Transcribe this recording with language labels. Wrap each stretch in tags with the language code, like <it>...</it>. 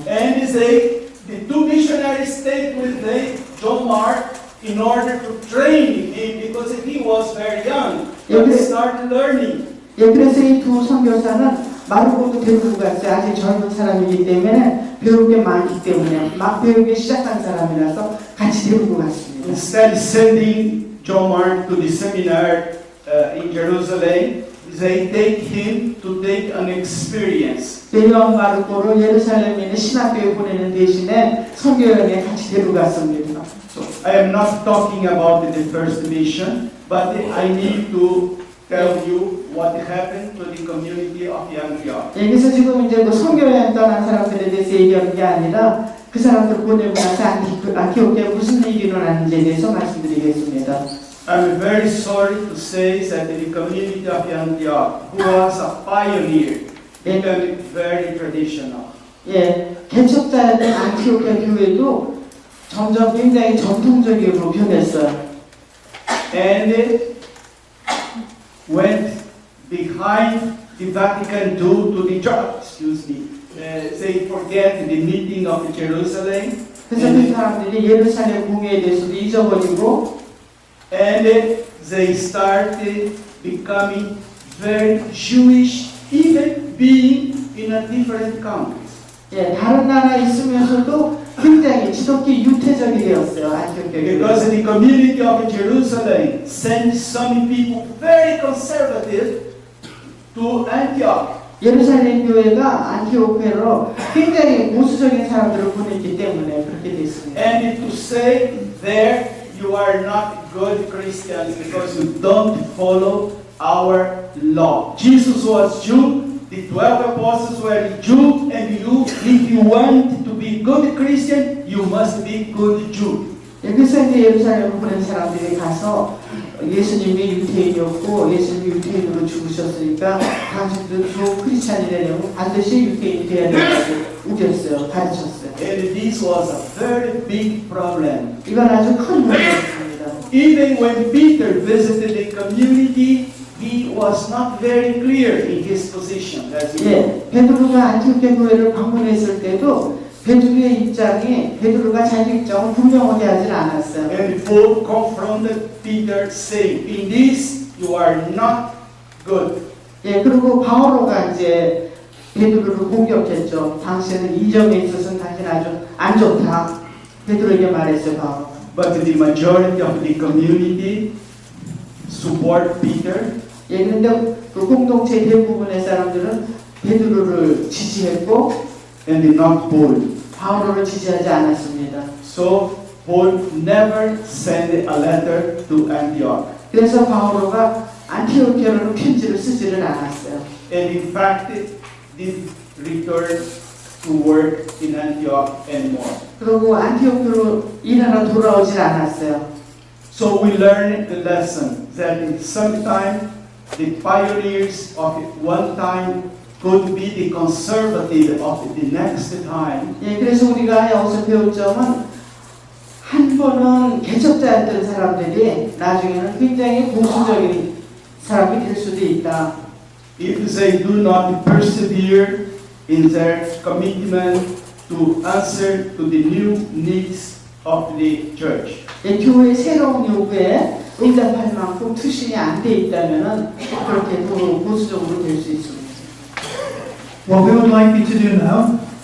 <en>And the two missionaries stayed with John Mark in order to train him because he was very young. He started learning.</en> <ko>예, 그래서 이 두 선교사는 마르코도 데리고 갔어요. 아직 젊은 사람이기 때문에 배울 게 많기 때문에 막 배우기 시작한 사람이라서 같이 데리고 갔습니다.</ko> <en>Instead of sending John Mark to the seminar in Jerusalem, they take him to take an experience.</en> <ko>요한 마르코를 예루살렘에 있는 신학교에 보내는 대신에 선교여행에 같이 데려갔습니다.</ko> <en>So I am not talking about the first mission, but I need to tell you what happened to the community of Antioch.</en> <ko>예, 그래서 지금 이제 그 선교여행 떠난 사람들에 대해서 얘기하는 게 아니라 그 사람들 보내고 나서 안티오키아에 무슨 일이 일어났는지에 대해서 말씀드리겠습니다.</ko> <en>I'm very sorry to say that the community of Antioch, who was a pioneer, became very traditional.</en> <ko>예, 개척자였던 안티오키아 교회도 점점 굉장히 전통적으로 변했어요.</ko> <en>And it went behind the Vatican II to the church. They forget the meeting of Jerusalem.</en> <ko>그래서 그 사람들이 예루살렘 공회에 대해서도 잊어버리고</ko> <en>and they started becoming very Jewish, even being in a different country.</en> <ko>예, 다른 나라에 있으면서도 굉장히 지독히 유태적이 되었어요. 안티오키아.</ko> <en>Because the community of Jerusalem sent some people very conservative to Antioch.</en> <ko>예루살렘 교회가 안티오키아로 굉장히 보수적인 사람들을 보냈기 때문에 그렇게 됐습니다.</ko> <en>And to say there you are not good Christians because you don't follow our law. Jesus was Jew. The 12 apostles were Jew, and if you want to be good Christian, you must be good Jew.</en> <ko>그래서 이제 예루살렘을 보낸 사람들이 가서 예수님이 유태인이었고 예수님이 유태인으로 죽으셨으니까 당신들 좋은 크리스찬이 되려면 반드시 유태인이 돼야 된다고 우겼어요, 가르쳤어요.</ko> <en>And this was a very big problem.</en> <ko>이건 아주 큰 문제였습니다.</ko> <en>Even when Peter visited the community, he was not very clear in his position.</en> <ko>예, 베드로가 안티오키아 교회를 방문했을 때도 베드로가 자기 입장을 분명하게 하진 않았어요.</ko> <en>And Paul confronted Peter, saying, "In this you are not good."</en> <ko>예, 그리고 바오로가 이제 베드로를 공격했죠. 당신은 이 점에 있어서는 당신 아주 안 좋다. 베드로에게 말했어요, 바오로.</ko> <en>But the majority of the community support Peter.</en> <ko>예, 그런데 그 공동체 대부분의 사람들은 베드로를 지지했고,</ko> <en>and not Paul.</en> <ko>바오로를 지지하지 않았습니다.</ko> <en>So Paul never sent a letter to Antioch.</en> <ko>그래서 바오로가 안티오키아로 편지를 쓰지를 않았어요.</ko> <en>And in fact, did return to work in Antioch anymore.</en> <ko>그리고 안티오키아로 일하러 돌아오질 않았어요.</ko> <en>So we learn the lesson that sometimes the pioneers of one time could be the conservative of the next time.</en> <ko>예, 그래서 우리가 여기서 배울 점은 한 번은 개척자였던 사람들이 나중에는 굉장히 보수적인 사람이 될 수도 있다.</ko> <en>If they do not persevere in their commitment to answer to the new needs of the church.</en> <ko>예, 교회의 새로운 요구에 응답할 만큼 투신이 안 돼 있다면은 그렇게 보수적으로 될 수 있습니다.</ko> <en>What we would like you to do now,</en>